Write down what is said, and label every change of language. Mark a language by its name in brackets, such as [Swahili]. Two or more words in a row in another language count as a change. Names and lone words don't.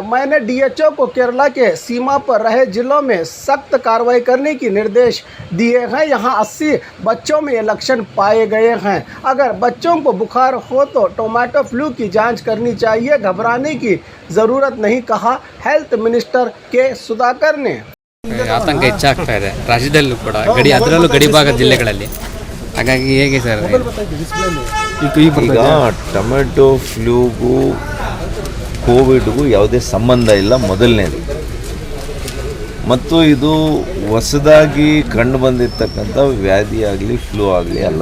[Hindi] मैंने डीएचओ को केरला के सीमा पर रहे जिलों में सख्त कार्रवाई करने की निर्देश दिए हैं। यहाँ 80 बच्चों में ये लक्षण पाए गए हैं। अगर बच्चों को बुखार हो तो टोमेटो फ्लू की जांच करनी चाहिए, घबराने की ज़रूरत नहीं, कहा [English] health minister [Hindi] के सुधाकर ने। [Kannada] ಆತಂಕ ಹೆಚ್ಚಾಗ್ತಾ ಇದೆ ರಾಜ್ಯದಲ್ಲೂ ಕೂಡ, ಅದರಲ್ಲೂ ಗಡಿಭಾಗದ ಜಿಲ್ಲೆಗಳಲ್ಲಿ. ಹಾಗಾಗಿ ಹೇಗೆ ಸರ್ ಈಗ ಟೊಮೆಟೊ ಫ್ಲೂಗೂ ಕೋವಿಡ್ಗೂ ಯಾವುದೇ ಸಂಬಂಧ ಇಲ್ಲ ಮೊದಲನೇದು, ಮತ್ತು ಇದು ಹೊಸದಾಗಿ ಕಂಡು ಬಂದಿರತಕ್ಕಂಥ ವ್ಯಾಧಿ ಆಗಲಿ ಫ್ಲೂ ಆಗಲಿ ಅಲ್ಲ.